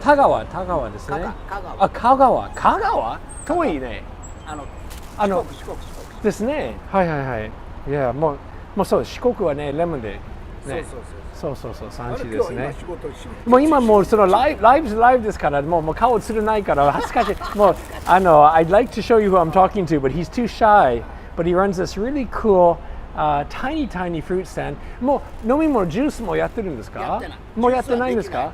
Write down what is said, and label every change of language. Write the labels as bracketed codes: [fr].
[ja] 田川ですね。香川遠いね。四国ですね。はいはいはい。いやもうそう四国はねレモンでね。そう産地ですね。もう今もうそのライブですからもう顔映らないから恥ずかしい。 [en] もうI'd like to show you who I'm talking to, but he's too shy. But he runs this really cool tiny fruit stand. [ja] もう飲み物ジュースもやってるんですか？もうやってないんですか？